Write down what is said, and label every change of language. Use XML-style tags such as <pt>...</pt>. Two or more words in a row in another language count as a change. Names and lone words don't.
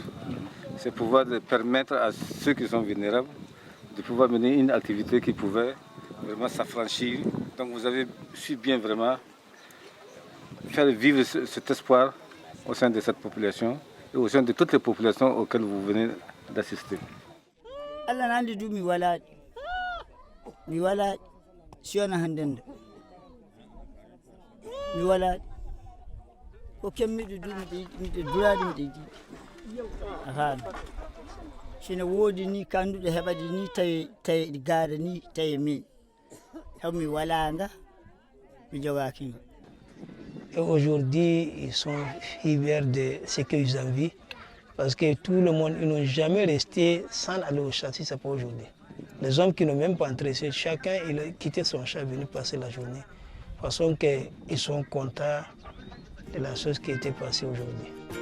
<fr>C'est pouvoir permettre à ceux qui sont vulnérables de pouvoir mener une activité qui pouvait vraiment s'affranchir. Donc vous avez su bien vraiment faire vivre cet espoir au sein de cette population et au sein de toutes les populations auxquelles vous venez d'assister.</fr> <ff>Allah nandi du mi wala siona handende mi wala ko kemmiɗo du miɗe durade miɗe jiiɗi ahan sino woodi ni kanduɗo heɓade ni tawi ɗi gaada ni tawi min heɓmi walanga mi jogaki ngo.</ff> <fr>Et aujourd'hui, ils sont fiers de ce qu'ils ont vu. Parce que tout le monde, ils n'ont jamais resté sans aller au champ, si ce n'est pas aujourd'hui. Les hommes qui n'ont même pas entré, chacun il a quitté son champ, venu passer la journée. De façon qu'ils sont contents de la chose qui était passée aujourd'hui.</fr>